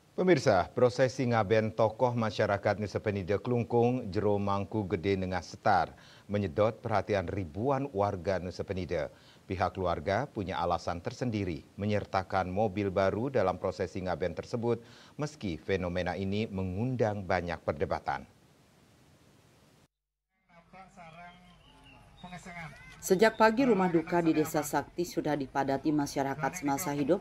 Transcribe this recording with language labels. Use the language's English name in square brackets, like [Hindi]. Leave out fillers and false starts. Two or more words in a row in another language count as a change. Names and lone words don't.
[Indonesian] Pemirsa, prosesi ngaben tokoh masyarakat Nusa Penida Klungkung, Jero Mangku Gede Nengah Setar menyedot perhatian ribuan warga Nusa Penida. Pihak keluarga punya alasan tersendiri menyertakan mobil baru dalam prosesi ngaben tersebut, meski fenomena ini mengundang banyak perdebatan. Sejak pagi rumah duka di Desa Sakti sudah dipadati masyarakat semasa hidup.